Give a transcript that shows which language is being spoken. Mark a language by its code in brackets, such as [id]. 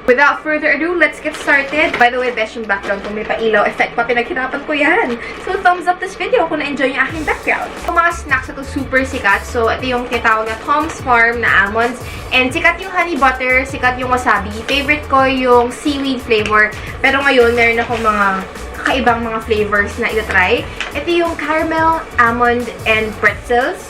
[en] Without further ado, let's get started. By the way, besh, [tl] yung background kung may pailaw effect pa, pinaghirapan ko yan. [en] So, thumbs up this video [tl] kung na-enjoy yung aking background. Yung mga snacks na to super sikat. So, ito yung tinatawag na Tom's Farm na almonds. And sikat yung honey butter, sikat yung wasabi. Favorite ko yung seaweed flavor. Pero ngayon, meron akong mga kakaibang mga flavors na ito-try. Ito yung caramel, almond, and pretzels.